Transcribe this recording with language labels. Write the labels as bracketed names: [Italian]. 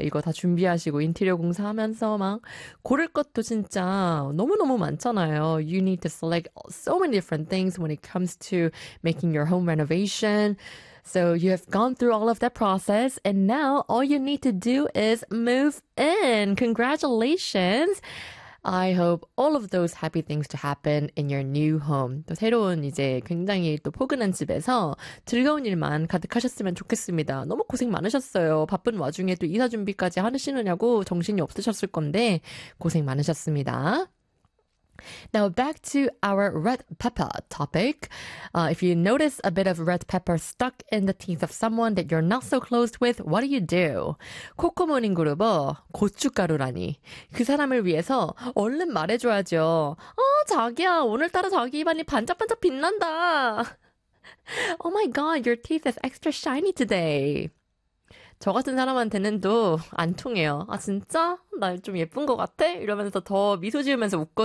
[Korean] 이거 다 준비하시고 인테리어 공사하면서 막 고를 것도 진짜 너무너무 많잖아요. [English] You need to select so many different things when it comes to making your home renovation. So you have gone through all of that process and now all you need to do is move in. Congratulations. I hope all of those happy things to happen in your new home. [Korean] 또 새로운 이제 굉장히 또 포근한 집에서 즐거운 일만 가득하셨으면 좋겠습니다. 너무 고생 많으셨어요. 바쁜 와중에 또 이사 준비까지 하시느냐고 정신이 없으셨을 건데 고생 많으셨습니다. [English] Now back to our red pepper topic. If you notice a bit of red pepper stuck in the teeth of someone that you're not so close with, what do you do? [Korean] 코코모닝 그룹어, 고춧가루라니. 그 사람을 위해서 얼른 말해줘야죠. 어, 자기야, 오늘따라 자기 입안이 반짝반짝 빛난다. [English] Oh my god, your teeth is extra shiny today. [Korean] 저 같은 사람한테는 또 안 통해요. 아, 진짜? 나 좀 예쁜 것 같아? 이러면서 더 미소 지으면서 웃거든.